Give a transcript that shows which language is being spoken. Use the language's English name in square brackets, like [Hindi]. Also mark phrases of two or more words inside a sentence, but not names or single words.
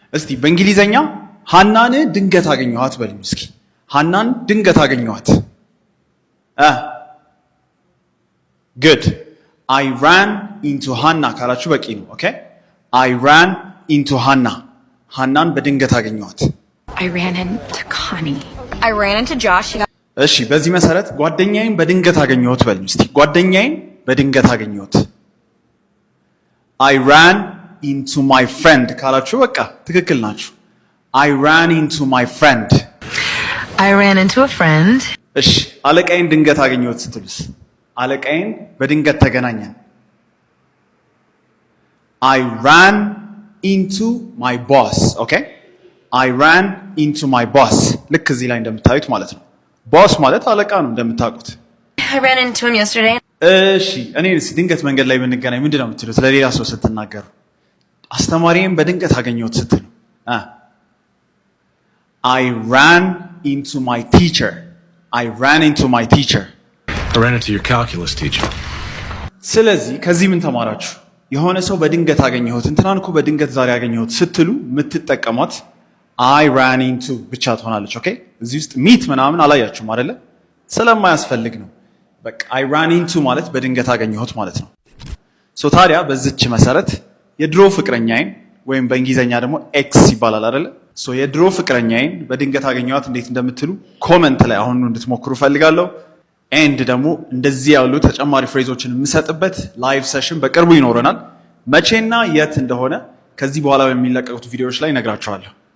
[Amharic] እስቲ በእንግሊዘኛ ሃናን ድንገት አገኘኋት በሉኝ እስኪ። ሃናን ድንገት አገኘኋት። [English] good I ran into Hannah [Amharic] ካላችሁ በቂ ነው። ኦኬ [English] I ran into Hannah [Amharic] ሃናን በድንገት አገኘኋት። [English] I ran into Connie. I ran into Josh. [Amharic] እሺ በዚህ መሰረት ጓደኛዬን በድንገት አገኘሁት በሉኝ እስቲ። ጓደኛዬን በድንገት አገኘሁት። [English] I ran into my friend [Amharic] ካላችሁ በቃ ትክክል ናችሁ። [English] I ran into my friend. I ran into a friend. [Amharic] እሺ አለቃዬን ድንገት አገኘሁት ስትሉስ? አለቃዬን በድንገት ተገናኘን። [English] I ran into my boss. Okay? I ran into my boss. [Amharic] ልክ እዚህ ላይ እንደምታዩት ማለት ነው። ቦስ ማለት አለቃ ነው እንደምታውቁት። [English] I ran into him yesterday. [Amharic] እሺ እኔስ ድንገት መንገድ ላይ ብንገናኝ ምንድን ነው የምትሉት? ለሌላ ሰው ስትናገሩ አስተማሪዬን በድንገት አገኘሁት ስትሉ [English] I ran into my teacher. I ran into my teacher. I ran into your calculus teacher. [Amharic] ስለዚህ ከዚህ ምን ተማራችሁ? የሆነ ሰው በድንገት አገኘሁት እንትናን እኮ በድንገት ዛሬ አገኘሁት ስትሉ የምትጠቀሟት [English] I ran into [Amharic] ብቻ ትሆናለች። ኦኬ እዚህ ውስጥ ሚት ምናምን አላያችሁም አይደለ? ስለማያስፈልግ ነው። በቃ [English] I ran into [Amharic] ማለት በድንገት አገኘሁት ማለት ነው። ሶ ታዲያ በዚች መሰረት የድሮ ፍቅረኛዬን ወይም በእንግሊዘኛ ደግሞ ኤክስ ይባላል አይደለ? ሶ የድሮ ፍቅረኛዬን በድንገት አገኘኋት እንዴት እንደምትሉ ኮመንት ላይ አሁን እንድትሞክሩ ፈልጋለሁ። ኤንድ ደግሞ እንደዚህ ያሉ ተጨማሪ ፍሬዞችን የምሰጥበት [English] live session [Amharic] በቅርቡ ይኖረናል። መቼና የት እንደሆነ ከዚህ በኋላ በሚለቀቁት ቪዲዮዎች ላይ እነግራችኋለሁ።